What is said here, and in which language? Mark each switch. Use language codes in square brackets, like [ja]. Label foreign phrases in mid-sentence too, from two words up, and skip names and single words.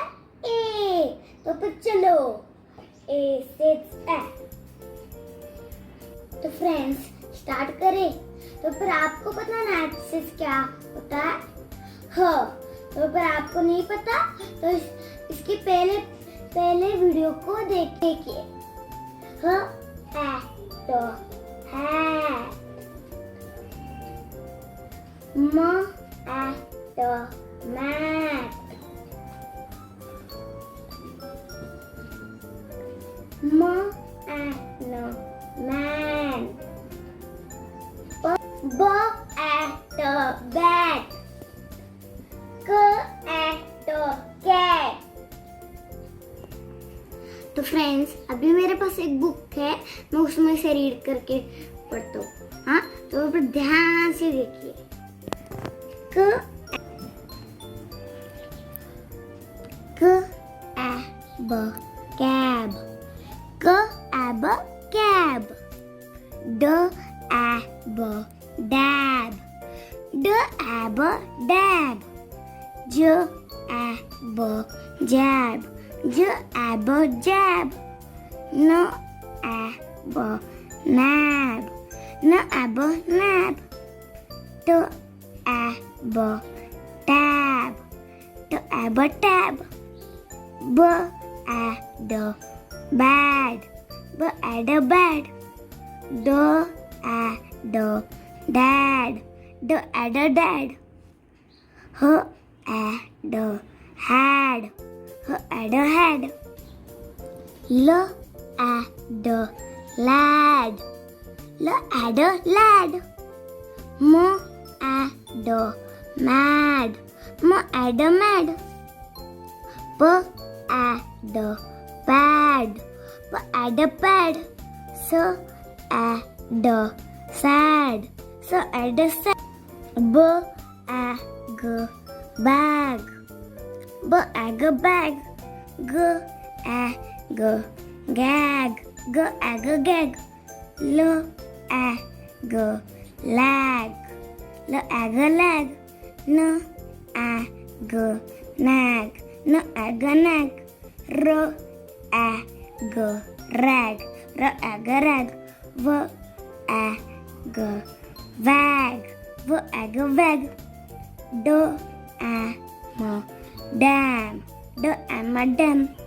[hi] ए। तो फिर चलो, ए से ए। तो [en] friends start [hi] करें। तो फिर आपको पता ना से क्या होता है? ह। तो फिर आपको नहीं पता तो इसके पहले वीडियो को देखिए। ह ए तो है, म ए तो मैट, म ए नो मैन, [en] b a t bat, c a t cat. [hi] तो फ्रेंड्स अभी मेरे पास एक बुक है, मैं उसमें से रीड करके पढ़ता हूँ। हाँ, तो फिर ध्यान से देखिए। [en] c a b cab, c a b cab, d a b dab, d a b dab, j a b jab, j a b jab, n a b nab, n a b nab, t a b tab, t a b tab, b a d bad, b a d bad, d a d dad, d a d dad, h a d had, h a d had, l a d lad, l a d lad, m a d mad, m a d mad, p a d pad, p a d pad, s a d sad, s a d sad, b a g bag, b a g bag, g a g gag, g a g gag, l a g lag, l a g lag, n a g nag, n a g nag, r a g rag, r a g rag, w a g wag, w a g wag, d a m dam, d a m dam,